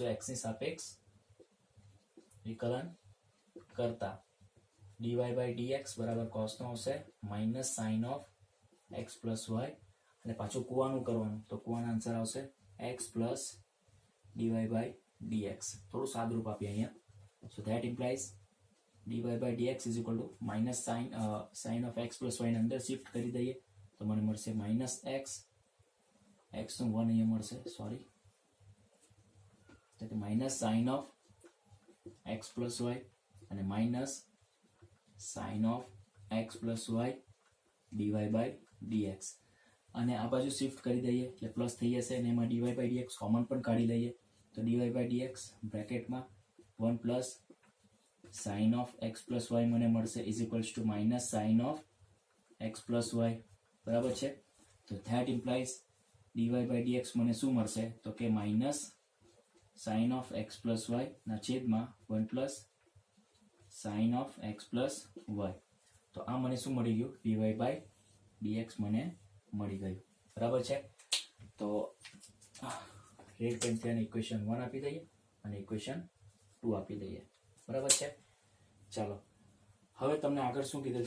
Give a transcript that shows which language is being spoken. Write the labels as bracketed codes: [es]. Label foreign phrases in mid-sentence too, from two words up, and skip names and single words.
[gu] x ની સાપેક્ષ વિકલન કરતા dy/dx બરાબર cos નો આવશે [en] -sin of x plus y, [gu] અને પાછું કુવાનું કરવાનું, તો કુવાના આન્સર આવશે [en] x plus dy/dx. [gu] થોડું સાદુરૂપ આપીએ અહીંયા. [en] So that implies dy/dx = -sin of x plus y [gu] ને અંદર શિફ્ટ કરી દઈએ તો મને મળશે -x, x નું 1 અહીંયા મળશે, સોરી, એટલે [en] -sin of x plus y [gu] અને [en] -sin of x plus y dy/dx. [gu] અને આ બાજુ શિફ્ટ કરી દઈએ એટલે પ્લસ થઈ જશે, અને એમાં dy/dx કોમન પણ કાઢી લઈએ તો dy/dx બ્રેકેટમાં [en] 1 plus sin of x plus y [gu] મને મળશે = [en] -sin of x plus y, [gu] બરાબર છે? તો [en] that implies dy/dx [gu] મને શું મળશે? તો કે [en] -sin of x plus y [gu] ના છેદમાં [en] 1 plus sin of x plus y. [gu] તો આ મને શું મળી ગયું? dy/dx મને મળી ગયું, બરાબર છે? તો [en] red penથી [gu] આને ઇક્વેશન 1 આપી દઈએ અને ઇક્વેશન 2 આપી દઈએ, બરાબર છે? ચાલો હવે તમને આગળ શું કીધેલ છે?